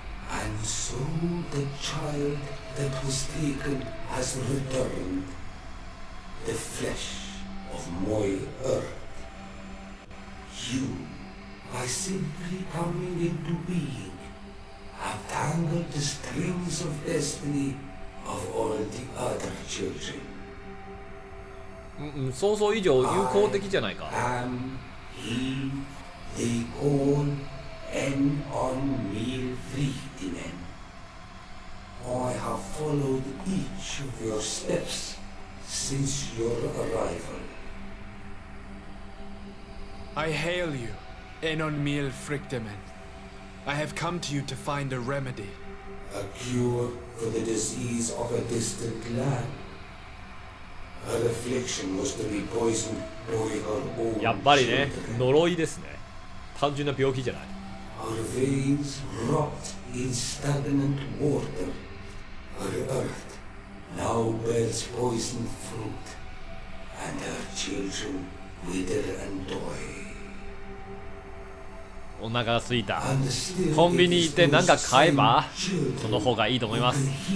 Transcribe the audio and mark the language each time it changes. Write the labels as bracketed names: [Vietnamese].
[English] And so the child that was taken has returned, the flesh of my earth. You, by simply coming into being, have tangled the strings of destiny of all the other children. [Japanese] 想像以上友好的じゃないか。 [English] He, they call an unmeal Friedman. I have followed each of your steps since your arrival. I hail you, Enon Mil Frichtemen. I have come to you to find a remedy. A cure for the disease of a distant land. Her affliction was to be poisoned by her own [Japanese] やっぱりね、呪いですね。単純な病気じゃない。 [English] Her veins rot in stagnant water. Her earth now bears poisoned fruit, and her children wither and die. [Japanese] お腹が空いた。コンビニ行って何か買えばその方がいいと思います。